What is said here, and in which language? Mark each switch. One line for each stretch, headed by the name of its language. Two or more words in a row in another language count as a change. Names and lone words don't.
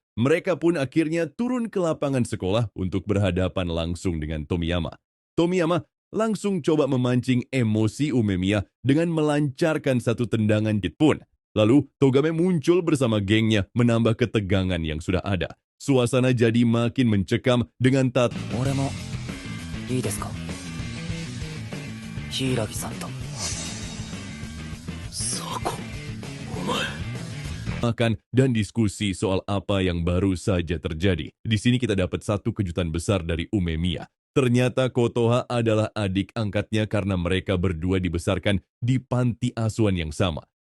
Indonesian: Mereka pun akhirnya turun ke lapangan sekolah untuk berhadapan langsung dengan Tomiyama. Tomiyama langsung coba memancing emosi Umemiya dengan melancarkan satu tendangan jitpun. Lalu, Togame muncul bersama gengnya menambah ketegangan yang sudah ada. Suasana jadi makin mencekam dengan
Japanese: 俺もいいですか? 柊さんと.
Indonesian: makan dan diskusi soal apa yang baru saja terjadi. Di sini kita dapat satu kejutan besar dari Umemiya. Ternyata Kotoha adalah adik angkatnya karena mereka berdua dibesarkan di panti asuhan yang sama.